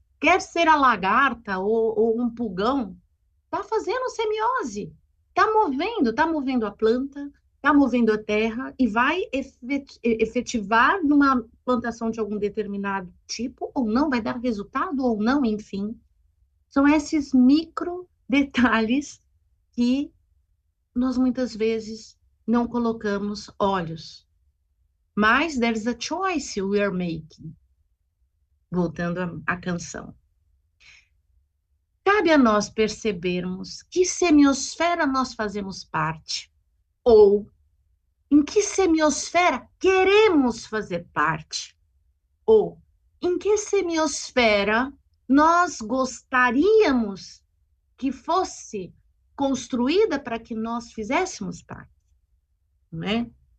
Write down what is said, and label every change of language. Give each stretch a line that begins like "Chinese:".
Portuguese: Quer ser a lagarta ou um pulgão, está fazendo semiose, está movendo a planta, está movendo a terra e vai efetivar numa plantação de algum determinado tipo, ou não, vai dar resultado ou não, enfim. São esses micro detalhes que nós muitas vezes não colocamos olhos. Mas
English: there's a choice we are making.
Portuguese: Voltando à canção. Cabe a nós percebermos que semiosfera nós fazemos parte, ou em que semiosfera queremos fazer parte, ou em que semiosfera nós gostaríamos que fosse construída para que nós fizéssemos parte, né?